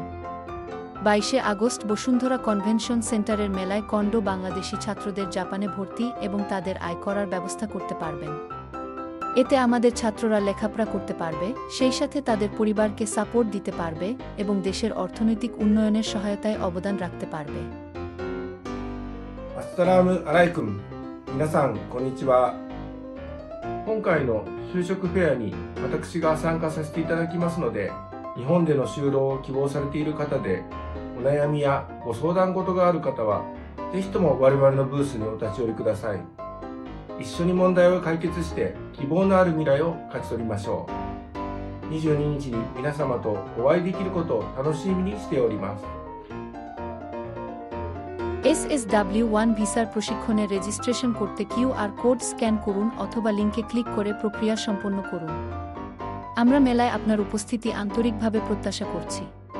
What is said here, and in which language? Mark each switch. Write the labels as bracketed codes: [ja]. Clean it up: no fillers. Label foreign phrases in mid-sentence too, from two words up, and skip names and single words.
[bn] 22 আগস্ট বসুন্ধরা কনভেনশন সেন্টারের মেলায় কন্ডো বাংলাদেশি ছাত্রদের জাপানে ভর্তি এবং তাদের আয় করার ব্যবস্থা করতে পারবেন। এতে আমাদের ছাত্ররা লেখাপড়া করতে পারবে, সেই সাথে তাদের পরিবারকে সাপোর্ট দিতে পারবে এবং দেশের অর্থনৈতিক উন্নয়নের সহায়তায় অবদান রাখতে পারবে। [ar] السلام عليكم. [ja] 皆さんこんにちは。今回の就職フェアに私が参加させていただきますので、日本での就労を希望されている方で、お悩みやご相談事がある方は、ぜひとも我々のブースにお立ち寄りください。一緒に問題を解決して希望のある未来を勝ち取りましょう。22日に皆様とお会いできることを楽しみにしております。 [bn] SSW1 ভিসার প্রশিক্ষণে রেজিস্ট্রেশন করতে QR কোড স্ক্যান করুন অথবা লিঙ্কে ক্লিক করে প্রক্রিয়া সম্পন্ন করুন। আমরা মেলায় আপনার উপস্থিতি আন্তরিকভাবে প্রত্যাশা করছি।